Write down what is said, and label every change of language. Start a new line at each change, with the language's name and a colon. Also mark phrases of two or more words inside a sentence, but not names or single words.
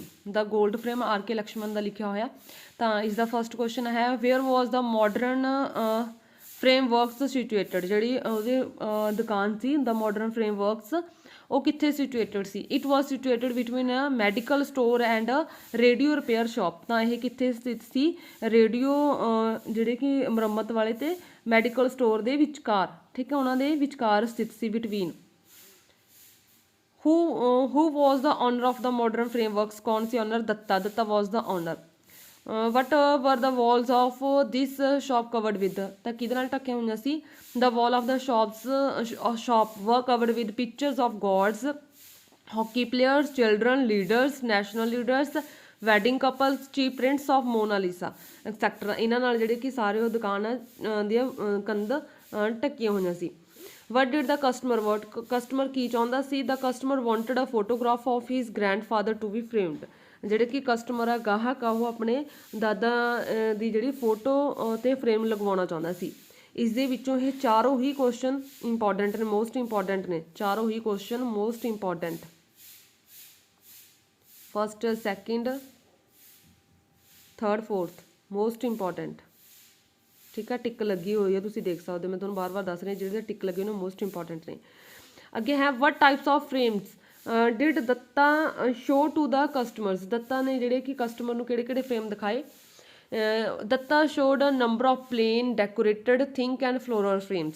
Punjabi: ਦਾ ਗੋਲਡ ਫਰੇਮ ਆਰ ਕੇ ਲਕਸ਼ਮਣ ਦਾ ਲਿਖਿਆ ਹੋਇਆ। ਤਾਂ ਇਸ ਦਾ
English: first question
Punjabi: ਹੈ,
English: where was the Modern Frameworks situated,
Punjabi: ਜਿਹੜੀ ਉਹਦੇ ਦੁਕਾਨ ਸੀ ਦਾ ਮਾਡਰਨ ਫਰੇਮਵਰਕਸ, ਉਹ ਕਿੱਥੇ ਸਿਚੁਏਟਡ ਸੀ।
English: It was situated between a medical store and radio repair shop.
Punjabi: ਤਾਂ ਇਹ ਕਿੱਥੇ ਸਥਿਤ ਸੀ, ਰੇਡੀਓ ਜਿਹੜੇ ਕਿ ਮੁਰੰਮਤ ਵਾਲੇ ਤੇ ਮੈਡੀਕਲ ਸਟੋਰ ਦੇ ਵਿਚਕਾਰ, ਠੀਕ ਹੈ, ਉਹਨਾਂ ਦੇ ਵਿਚਕਾਰ ਸਥਿਤ ਸੀ, ਬਿਟਵੀਨ।
English: who was the owner of the modern frameworks,
Punjabi: ਕੌਣ ਸੀ owner, ਦੱਤਾ
English: was the owner। what were the walls of this shop covered with,
Punjabi: ਤਾਂ ਕਿਹਦੇ ਨਾਲ ਢੱਕੀਆਂ ਹੋਈਆਂ ਸੀ।
English: the wall of the shop were covered with pictures of gods, hockey players, children, leaders, national leaders, wedding couples, cheap prints of Mona Lisa, etc।
Punjabi: ਇਹਨਾਂ ਨਾਲ ਜਿਹੜੇ ਕਿ ਸਾਰੇ ਉਹ ਦੁਕਾਨ ਦੀਆਂ ਕੰਧ ਢੱਕੀਆਂ ਹੋਈਆਂ ਸੀ।
English: What did the customer want,
Punjabi: ਕਸਟਮਰ ਕੀ ਚਾਹੁੰਦਾ ਸੀ।
English: The customer wanted a photograph of his grandfather to be framed,
Punjabi: ਜਿਹੜੇ ਕਿ ਕਸਟਮਰ ਆ ਗਾਹਕ ਆ ਉਹ ਆਪਣੇ ਦਾਦਾ ਦੀ ਜਿਹੜੀ ਫੋਟੋ ਤੇ ਫਰੇਮ ਲਗਵਾਉਣਾ ਚਾਹੁੰਦਾ ਸੀ। ਇਸ ਦੇ ਵਿੱਚੋਂ ਇਹ ਚਾਰੋਂ ਹੀ ਕੁਐਸਚਨ ਇੰਪੋਰਟੈਂਟ ਨੇ,
English: most important
Punjabi: ਨੇ, ਚਾਰੋਂ ਹੀ ਕੁਐਸਚਨ
English: most important. first, second, third, fourth most important.
Punjabi: ਠੀਕ ਹੈ, ਟਿਕ ਲੱਗੀ ਹੋਈ ਹੈ, ਤੁਸੀਂ ਦੇਖ ਸਕਦੇ ਹੋ, ਮੈਂ ਤੁਹਾਨੂੰ ਬਾਰ ਬਾਰ ਦੱਸ ਰਹੀ ਜਿਹੜੇ ਟਿਕ ਲੱਗੇ ਉਹਨਾਂ
English: most important
Punjabi: ਨੇ। ਅੱਗੇ ਹੈ
English: what types of frames did Datta show to the customers.
Punjabi: ਦੱਤਾ ਨੇ ਜਿਹੜੇ ਕਿ ਕਸਟਮਰ ਨੂੰ ਕਿਹੜੇ-ਕਿਹੜੇ ਫਰੇਮ ਦਿਖਾਏ।
English: Datta showed a number of plain decorated think and floral frames.